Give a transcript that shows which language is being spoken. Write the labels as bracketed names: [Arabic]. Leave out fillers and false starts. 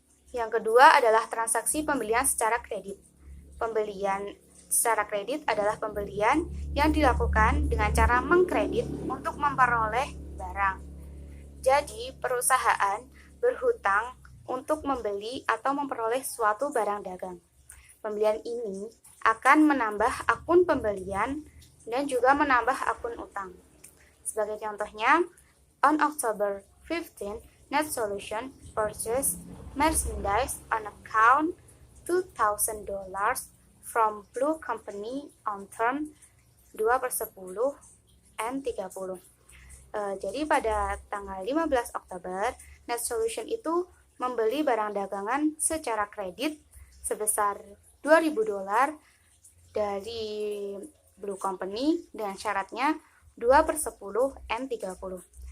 [Indonesian] Yang kedua adalah transaksi pembelian secara kredit. Pembelian secara kredit adalah pembelian yang dilakukan dengan cara mengkredit untuk memperoleh barang. Jadi, perusahaan berhutang untuk membeli atau memperoleh suatu barang dagang. Pembelian ini akan menambah akun pembelian dan juga menambah akun utang. Sebagai contohnya, [English] on October 15, Net Solution purchased merchandise on account $2,000 from Blue Company on term 2/10 and 30. [Indonesian] Jadi pada tanggal 15 Oktober, Net Solution itu membeli barang dagangan secara kredit sebesar $2.000 dari Blue Company dengan syaratnya 2/10 and 30.